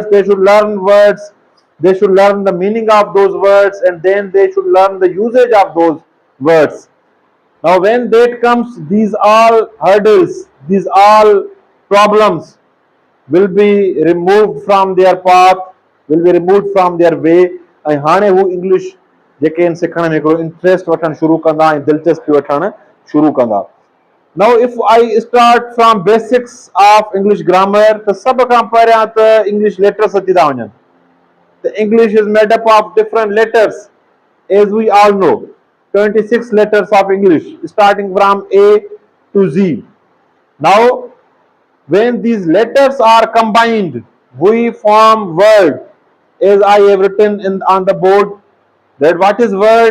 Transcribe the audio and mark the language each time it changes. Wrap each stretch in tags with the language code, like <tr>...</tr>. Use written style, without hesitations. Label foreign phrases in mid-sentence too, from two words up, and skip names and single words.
<en>They should learn words, they should learn the meaning of those words, and then they should learn the usage of those words. Now when that comes, these all hurdles, these all problems will be removed from their path, will be removed from their way,</en> <sd>ऐं हाणे हू इंग्लिश जेके आहिनि सिखण में हिकिड़ो इंट्रस्ट वठणु शुरू कंदा ऐं दिलचस्पी वठणु शुरू कंदा।</sd> <en>Now if I start from basics of English grammar,</en> <sd>त सभ खां पहिरियां त</sd> <en>English letters</en> <sd>अची था वञनि।</sd> <en>The English is made up of different letters, as we all know, 26 letters of English starting from A to Z. Now when these letters are combined, we form word, as I have written on the board, that what is word?</en>